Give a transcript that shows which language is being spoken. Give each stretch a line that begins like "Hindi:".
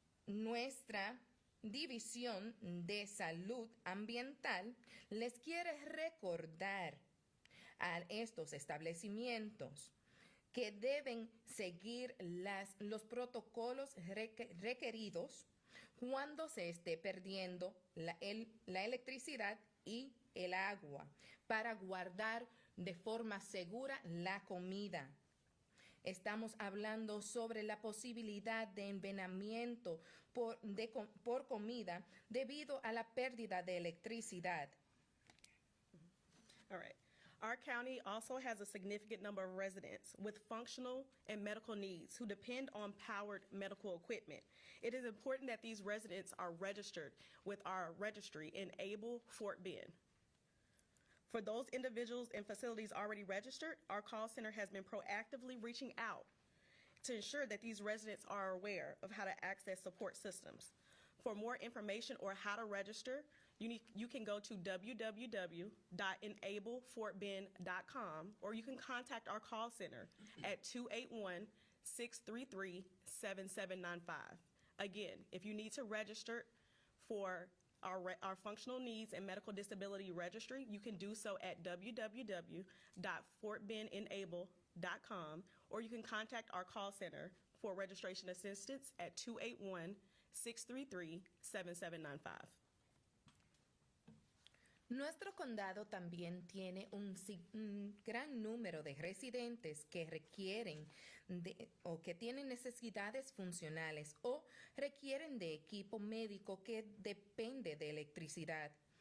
Spanish: Nuestra División de Salud Ambiental les quiere recordar a estos establecimientos que deben seguir los protocolos requeridos cuando se esté perdiendo la electricidad y el agua para guardar de forma segura la comida. Estamos hablando sobre la posibilidad de envenenamiento por comida debido a la pérdida de electricidad.
English: All right. Our county also has a significant number of residents with functional and medical needs who depend on powered medical equipment. It is important that these residents are registered with our registry, Enable Fort Bend. For those individuals and facilities already registered, our call center has been proactively reaching out to ensure that these residents are aware of how to access support systems. For more information or how to register, you can go to www.enablefortbend.com, or you can contact our call center at 281-633-7795. Again, if you need to register for our functional needs and medical disability registry, you can do so at www.fortbendenable.com, or you can contact our call center for registration assistance at 281-633-7795.
Spanish: Nuestro condado también tiene un gran número de residentes que requieren o que tienen necesidades funcionales o requieren de equipo médico que depende de electricidad.